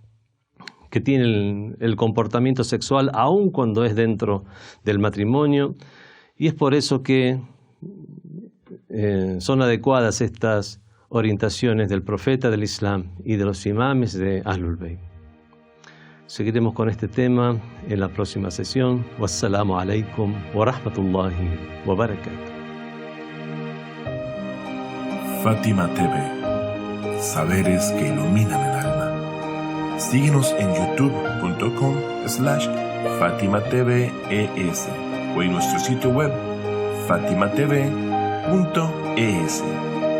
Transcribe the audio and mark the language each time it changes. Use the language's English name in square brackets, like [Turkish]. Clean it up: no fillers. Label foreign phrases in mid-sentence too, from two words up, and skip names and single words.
[Spanish] el comportamiento sexual, aun cuando es dentro del matrimonio, y es por eso que son adecuadas estas orientaciones del profeta del Islam y de los imames de Ahlul Bayt. Seguiremos con este tema en la próxima sesión. [Arabic] والسلام عليكم ورحمة الله وبركاته. [Spanish] Fátima TV, saberes que iluminan el alma. Síguenos en youtube.com/FátimaTVES o en nuestro sitio web fatimatv.es.